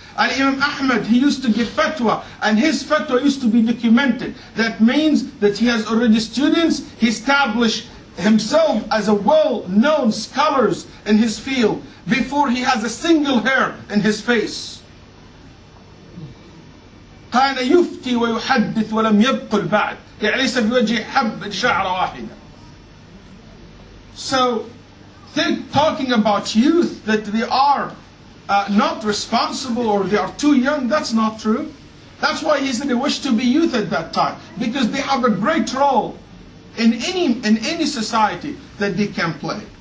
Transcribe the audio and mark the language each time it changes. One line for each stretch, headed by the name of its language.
English: And Imam Ahmad, he used to give fatwa, and his fatwa used to be documented. That means that he has already students, he established himself as a well-known scholar in his field before he has a single hair in his face.
Arabic: كان يفتي ويحدث ولم يبقل بعد يعني ليس في وجهه حب شعرة واحدة.
English: So, talking about youth, that they are not responsible or they are too young, that's not true. That's why he said they wish to be youth at that time, because they have a great role in any society that they can play.